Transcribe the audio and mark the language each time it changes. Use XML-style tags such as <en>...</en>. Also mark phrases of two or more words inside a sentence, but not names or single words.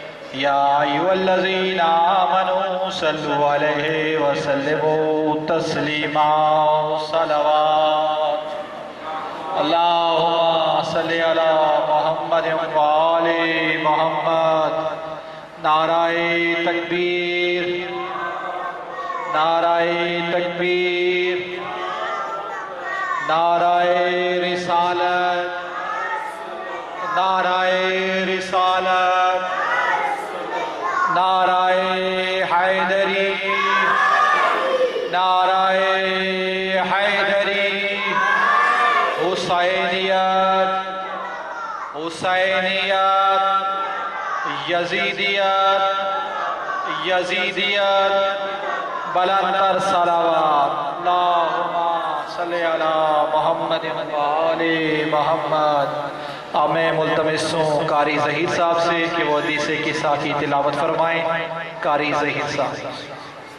<ar>يا أيها الذين آمنوا صلوا عليه وسلموا تسليما صلوات اللهم صل على محمد وآل محمد.</ar> <hi>नाराए तकबीर, नाराए तकबीर, नाराए रिसालत, नाराए रिसालत, नाराए हैदरी, नाराए हैदरी। हुसैनियत, हुसैनियत, यजीदियत, यजीदियत, बुलंदतर सलावत।</hi> <ar>اللهم صل على محمد وآل محمد.</ar> <hi>अब मैं मुल्तमिस हूँ कारी ज़हीर साहब से कि वो हदीस किस्सा की तिलावत फरमाएं। कारी ज़हीर साहब।</hi>